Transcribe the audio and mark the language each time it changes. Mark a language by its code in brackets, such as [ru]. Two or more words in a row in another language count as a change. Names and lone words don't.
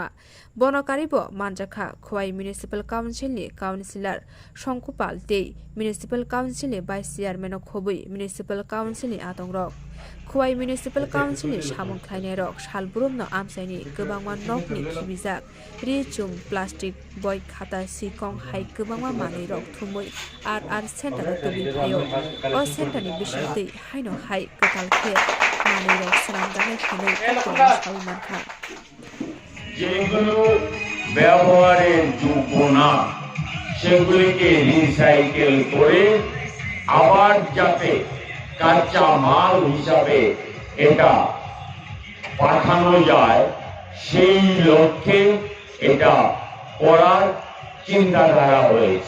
[brx] बनकारिबो मानजाखा खवाई [en] municipal council councillor [brx] शंकुपाल ते [en] municipal council vice chairman [brx] खौबै [en] municipal council [brx] आतंरक खवाई [en] municipal council [brx] सामुं खायनाय रक सालब्रुम न आमसाइनि गोबांमा नकनि खिबिजाक रिचुम प्लास्टिक बय खाता सिकं हाइ गोबांमा मानै रक थुमै RR सेन्टार तुबि फायो अ सेन्टारनि बिसिंतै हाइनो हाइ कोताल खे मानै रक सनाम जानाय खानै कक्टल सावि मानखा [bn] যেগুলো ব্যবহারের যোগ্য না সেগুলিকে রিসাইকেল করে আবার যাতে কাঁচা মাল হিসাবে এটা পাঠানো যায় সেই লক্ষ্যে এটা করার চিন্তাধারা হয়েছে।